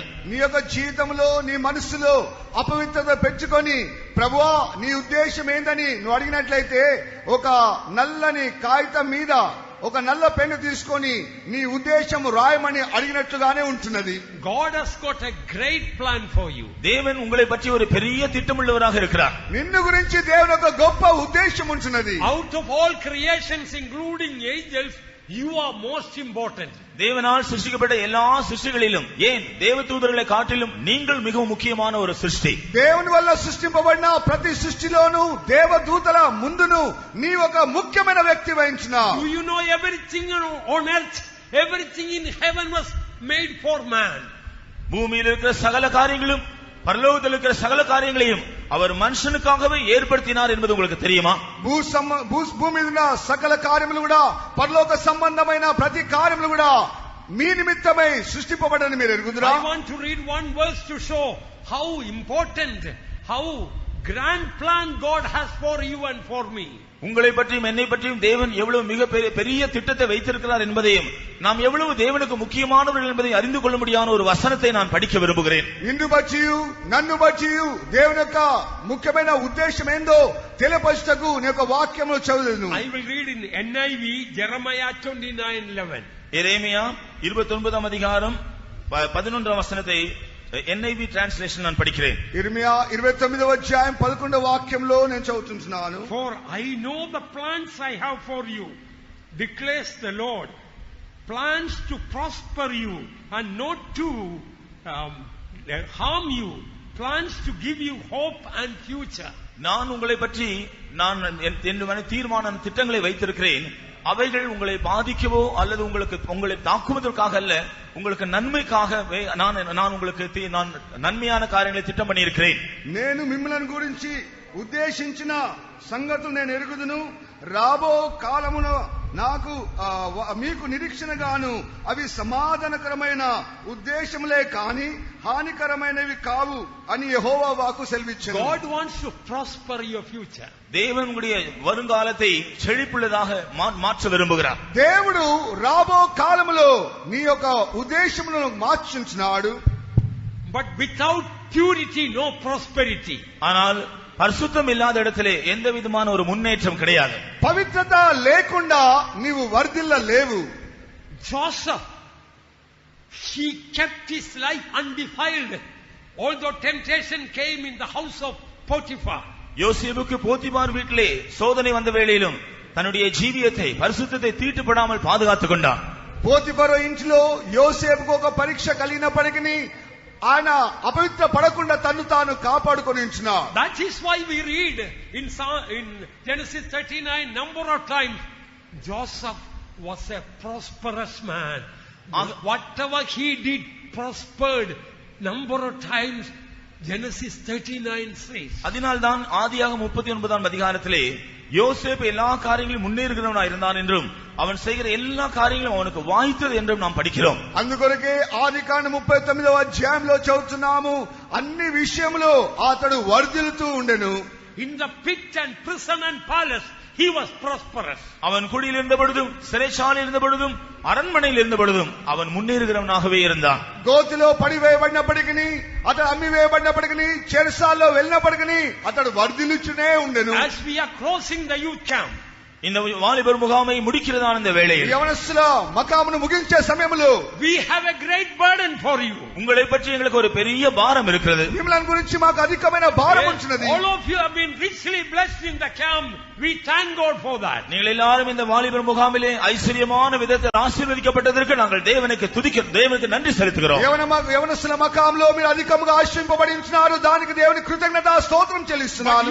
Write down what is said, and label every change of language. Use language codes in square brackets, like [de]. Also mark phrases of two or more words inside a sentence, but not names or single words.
[te] నీ యొక్క జీవితంలో నీ మనసులో అపవిత్రత పెట్టుకొని, ప్రభువా నీ ఉద్దేశం ఏందని నువ్వు అడిగినట్లయితే ఒక నల్లని కాగితం మీద ఒక నల్ల పెన్ను తీసుకొని నీ ఉద్దేశం రాయమని అడిగినట్లుగానే ఉంటున్నది. [en] God has got a great plan for you. [ta] தேவன் உங்களை பற்றி ஒரு பெரிய திட்டமுள்ளவராக இருக்கிறார். [te] నిన్ను గురించి దేవుని యొక్క గొప్ప ఉద్దేశం ఉంటున్నది. [en] Out of all creations, including angels, you are most important. [ta] தேவனால் சிருஷ்டிக்கப்பட்ட எல்லா சிருஷ்டிகளிலும், ஏன் தேவதூதர்களை காட்டிலும் நீங்கள் மிகவும் முக்கியமான ஒரு சிருஷ்டி. [te] దేవుని వల్ల సృష్టింపబడిన ప్రతి సృష్టిలోనూ దేవదూతల ముందును నీ ఒక ముఖ్యమైన వ్యక్తి వహించినావు. [en] Do you know everything on earth, everything in heaven was made for man. [ta] பூமியில் இருக்கிற சகல காரியங்களும், பரலோகத்தில் இருக்கிற சகல காரியங்களையும் அவர் மனுஷனுக்காகவே ஏற்படுத்தினார் என்பது உங்களுக்கு தெரியுமா? [te] భూమి మీద ఉన్న సకల కార్యములు కూడా, పరలోక సంబంధమైన ప్రతి కార్యములు కూడా మీ నిమిత్తమై సృష్టింపబడని మీరు ఎరుగుదురా? [en] I want to read one verse to show how important, how grand plan God has for you and for me. [ta] உங்களை பற்றியும் என்னை பற்றியும் தேவன் எவ்வளவு மிக பெரிய திட்டத்தை வைத்திருக்கிறார் என்பதையும், நாம் எவ்வளவு தேவனுக்கு முக்கியமானவர்கள் என்பதை அறிந்து கொள்ள முடியாத ஒரு வசனத்தை நான் படிக்க விரும்புகிறேன். [te] నిన్ను బట్టి నన్ను బట్టి దేవుని యొక్క ముఖ్యమైన ఉద్దేశం ఏందో తెలియపరచుటకు నీ యొక్క వాక్యములు చదువుదును. [en] I will read in NIV Jeremiah 29:11. [ta] எரேமியா 29 அதிகாரம் 11 வசனத்தை NIV ట్రాన్స్లేషన్ நான் படிக்கிறேன். [te] ఇర్మియా 29వ అధ్యాయం 11వ వాక్యంలో నేను చదువుతున్నాను. [en] For I know the plans I have for you, declares the Lord, plans to prosper you and not to harm you, plans to give you hope and future. [ta] நான் உங்களை பற்றி நான் என்னுடைய தீர்மான திட்டங்களை வைத்திருக்கிறேன். அவைகள் உங்களை பாதிக்கவோ அல்லது உங்களை தாக்குவதற்காக அல்ல, உங்களுக்கு நன்மைக்காகவே நான் உங்களுக்கு நான் நன்மையான காரியங்களை திட்டம் பண்ணி இருக்கிறேன். [te] నేను మిమ్మల్ని గురించి ఉద్దేశించిన సంగతులు నేను ఎరుగుదును. రాబో కాలమున నాకు మీకు నిరీక్షణగాను అవి సమాధానకరమైన ఉద్దేశములే కాని హానికరమైనవి కావు అని యెహోవా వాక్కు సెలవిచ్చెను. [en] God wants to prosper your future. [ta] தேவன் உங்களுடைய வருங்காலத்தை செழிப்புள்ளதாக மாற்ற விரும்புகிறார். [te] దేవుడు రాబో కాలములో నీ యొక్క ఉద్దేశములను మార్చుచున్నాడు. [en] But without purity no prosperity. [ta] ஆனால் பரிசுத்தம் இல்லாத இடத்திலே எந்த விதமான ஒரு முன்னேற்றம் கிடையாது. [te] పవిత్రత లేకుండా నీవు వర్ధిల్లలేవు. [en] Joseph, he kept his life undefiled, although temptation came in the house of Potiphar. யோசேப்புக்கு போத்திபார் வீட்டிலே சோதனை வந்த வேளையிலும் தன்னுடைய ஜீவியத்தை, பரிசுத்தத்தை தீட்டுப்படாமல் பாதுகாத்துக் கொண்டான். పోతిఫరు ఇంట్లో యోసేపుకు ఒక పరీక్ష కలిగినప్పటికీ ఆయన అపవిత్ర పడకుండా తన్ను తాను కాపాడుకొని ఉంచున్నాడు. That is why we read in Genesis 39 number of times Joseph was a prosperous man. Whatever he did prospered. Number of times Genesis 39 says. [ta] அதனால்தான் ஆதியாகமம் 39ஆம் அதிகாரத்திலே யோசேப்பு எல்லா காரியங்களிலும் முன்னேறுகிறவனாய் இருந்தான் என்றும் அவன் செய்கிற எல்லா காரியங்களும் அவனுக்கு வாய்த்தது என்றும் நாம் படிக்கிறோம். [te] అందుకొరకే ఆదికాండం 39వ అధ్యాయంలో చదువుతున్నాము, అన్ని విషయములో అతడు వర్ధిల్లుతూ ఉండెను. [en] in the pit and prison and palace, he was prosperous. [ta] அவன் குடியில் இருந்த பொழுதும் சிறைச்சாலையில் இருந்த பொழுதும் அரண்மனையில் இருந்த பொழுதும் அவன் முன்னேறுகிறவனாகவே இருந்தான். [te] గోతిలో పడివేయబడినప్పటికీ అతడు అమ్మివేయబడినప్పటికీ చెరసాల్లో వెళ్ళినప్పటికీ అతడు వర్ధిల్లుచునే ఉండెను. [en] As we are crossing the youth camp, [ta] இந்த வாலிபர் முகாமை முடிக்கிறதான இந்த வேளையில் [te] యవనస్తుల మకామును ముగించే సమయంలో [en] we have a great burden for you. [ta] உங்களை பற்றி எங்களுக்கு ஒரு பெரிய பாரம் இருக்கிறது. [te] మిమ్మల్ని గురించి మాకు అధికమైన భారం ఉంచినది. [en] All of you have been richly blessed in the camp. We thank God for that. [ta] நீங்கள் எல்லாரும் இந்த வாலிபர் முகாமிலே ஐஸ்வர்யமான விதத்தில் ஆசீர்வதிக்கப்பட்டதற்கு நாங்கள் தேவனுக்கு நன்றி செலுத்துகிறோம். [te] యవనస్తుల మకాంలో మీరు అధికంగా ఆశీర్వదింపబడి ఉంటున్నారు. దానికి దేవుని కృతజ్ఞతా స్తోత్రం చెల్లిస్తున్నాను.